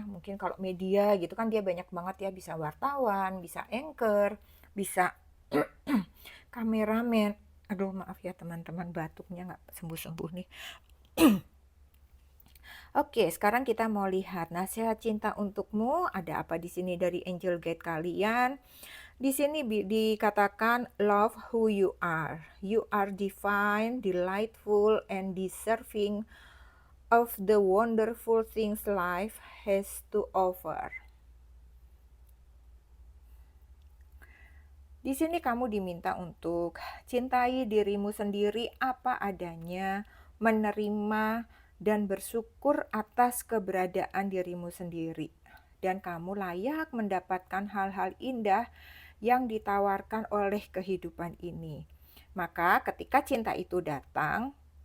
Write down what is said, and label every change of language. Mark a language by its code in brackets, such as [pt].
[id] Mungkin kalau media gitu kan dia banyak banget ya, bisa wartawan, bisa anchor, bisa kameramen. Aduh maaf ya teman-teman, batuknya nggak sembuh-sembuh nih. Oke, sekarang kita mau lihat nasihat cinta untukmu. Ada apa di sini dari angel guide kalian? Di sini dikatakan [en] love who you are. You are divine, delightful, and deserving of the wonderful things life has to offer. [id] Di sini kamu diminta untuk cintai dirimu sendiri apa adanya, menerima dan bersyukur atas keberadaan dirimu sendiri. Dan kamu layak mendapatkan hal-hal indah yang ditawarkan oleh kehidupan ini. Maka ketika cinta itu datang,